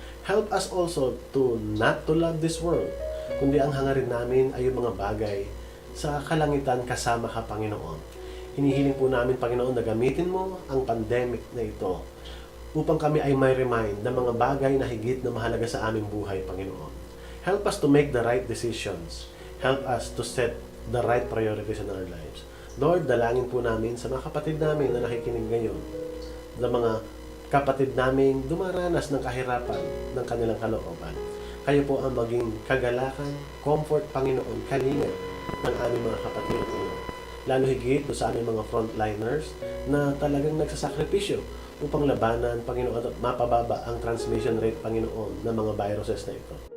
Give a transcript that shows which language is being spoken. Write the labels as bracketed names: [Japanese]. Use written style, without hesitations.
[English] Help us also to not to love this world, [Filipino] kundi ang hangarin namin ay yung mga bagay sa kalangitan kasama ka, Panginoon. Hinihiling po namin, Panginoon, na gamitin mo ang pandemic na ito upang kami ay may remind ng mga bagay na higit na mahalaga sa aming buhay, Panginoon. [English] Help us to make the right decisions. Help us to set the right priorities in our lives. [Filipino] Lord, dalangin po namin sa mga kapatid namin na nakikinig ngayon, na mga kapatid namin dumaranas ng kahirapan ng kanilang kalooban. Kayo po ang maging kagalakan, comfort, Panginoon, kalinga ng aming mga kapatid. Lalo higit do sa aming mga frontliners na talagang nagsasakripisyo upang labanan, Panginoon, at mapababa ang transmission rate, Panginoon, ng mga viruses na ito.